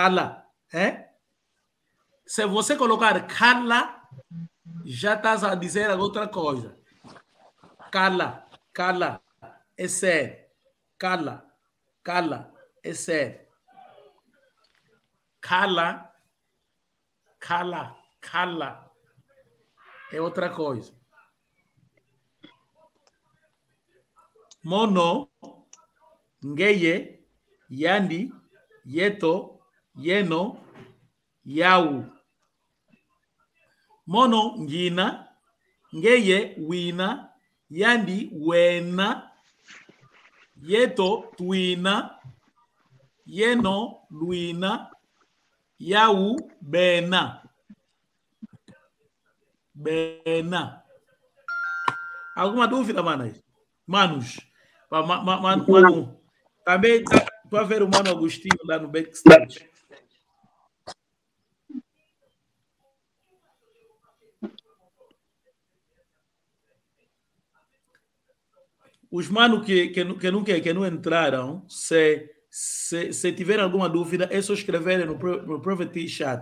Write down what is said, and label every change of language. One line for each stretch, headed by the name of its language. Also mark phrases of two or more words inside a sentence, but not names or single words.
Portuguese: Se você colocar cala, já estás a dizer outra coisa. Cala. É ser. Cala. É ser. Cala. É outra coisa.
Kongo: Mono, ngeye, yandi, yeto, yeno, yau. Mono, ngina, ngeye, wina, yandi, wena, yeto, tuina, yeno, luina, yau, bena.
Portuguese: Alguma dúvida, manos? Mano. Também para ver o Mano Agostinho lá no backstage. Os manos que não entraram, se tiverem alguma dúvida, é só escreverem no
English: Private Chat.